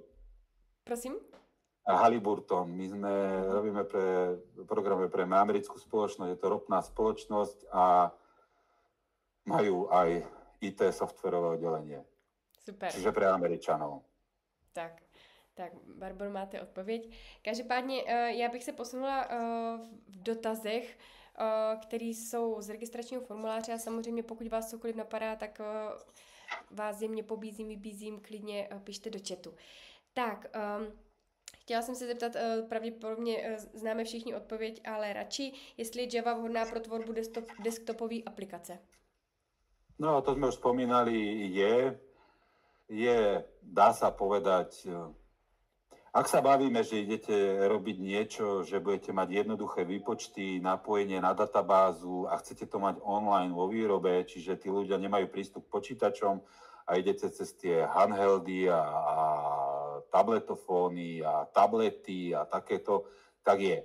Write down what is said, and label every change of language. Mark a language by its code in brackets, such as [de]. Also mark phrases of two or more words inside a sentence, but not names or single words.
[cs] Prosím? Halliburton. [sk] My programujeme pre americkú spoločnosť, je to ropná spoločnosť a majú aj IT softwarové oddelenie. Super. Čiže pre Američanov. [cs] Tak, Barbaro, máte odpověď. Každopádně já bych se posunula v dotazech, které jsou z registračního formuláře a samozřejmě pokud vás cokoliv napadá, tak vás jemně pobízím, vybízím, klidně pište do chatu. Tak, chtěla jsem se zeptat, pravděpodobně známe všichni odpověď, ale radši, jestli je Java vhodná pro tvorbu desktopové aplikace. [sk] No, to sme už spomínali, dá sa povedať, ak sa bavíme, že idete robiť niečo, že budete mať jednoduché výpočty, napojenie na databázu a chcete to mať online vo výrobe, čiže tí ľudia nemajú prístup k počítačom a idete cez tie handheldy a tabletofóny a tablety a takéto, tak je.